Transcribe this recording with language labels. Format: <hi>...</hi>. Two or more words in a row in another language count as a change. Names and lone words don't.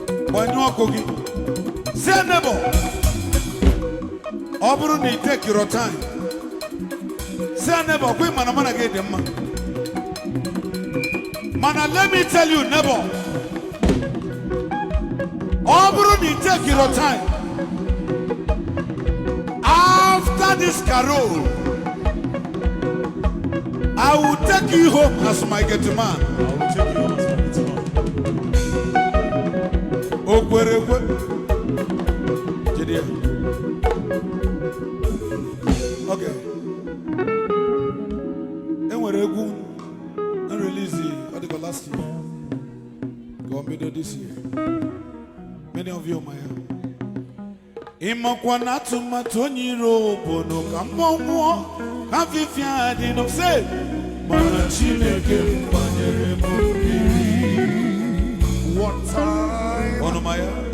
<ig>Gbanyụọ ọkụ gị.</ig> <en>Say, neighbor,</en> <ig>ọ bụrụ na ị</ig> <en>take your time. Say, neighbor,</en> <ig>kwa ị ma na mụ na gị dị mma.</ig> <en>Mana let me tell you, neighbor,</en> <ig>ọ bụrụ na ị</ig> <en>take your time, After this carol, I will take you home as my gate man. I will take you home as my gate man.</en> <ig>O kwere ekwe. Jide ya. Okay. E nwere egwu n release, ọ dịka</ig> <en>last year.</en> <ig>Ka o bido</ig> <en>this year. Many of you</en> <ig>ma ya. Ị makwa na atụmatụ onye iro bụ nụ ka mmụọ nwụọ, ka afịfịa dị nụ, sị, mana Chineke m gbanyere m mmiri.</ig> <en>What time?</en> <ig>Ọnụ ma ya.</ig>